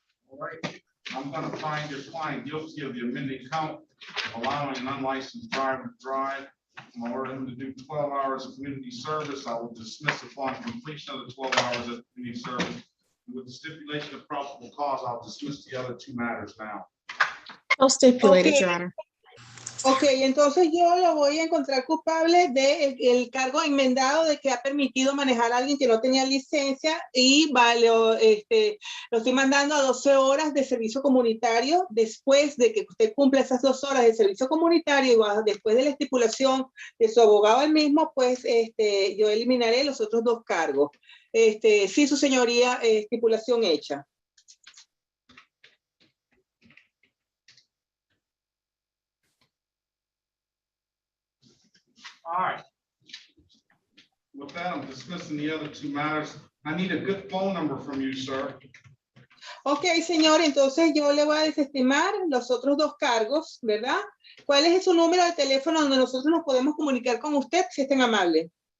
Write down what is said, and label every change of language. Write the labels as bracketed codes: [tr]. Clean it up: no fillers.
[en] All right, I'm going to find your client guilty of the amended count, allowing an unlicensed driver to drive. I'm going to order him to do 12 hours of community service. I will dismiss upon completion of the 12 hours of community service. With the stipulation of probable cause, I'll dismiss the other 2 matters now. So stipulated, Okay. Your Honor. [es] Ok, entonces yo lo voy a encontrar culpable de el cargo enmendado de que ha permitido manejar a alguien que no tenía licencia y vale, lo estoy mandando a 12 horas de servicio comunitario después de que usted cumpla esas 2 horas de servicio comunitario y después de la estipulación de su abogado el mismo, pues yo eliminaré los otros 2 cargos. Sí, su señoría, estipulación hecha. [en] All right. With that, I'm dismissing the other 2 matters. I need a good phone number from you, sir. [es] Ok, señor, entonces yo le voy a desestimar los otros 2 cargos, ¿verdad? ¿Cuál es su número de teléfono donde nosotros nos podemos comunicar con usted, si es tan amable?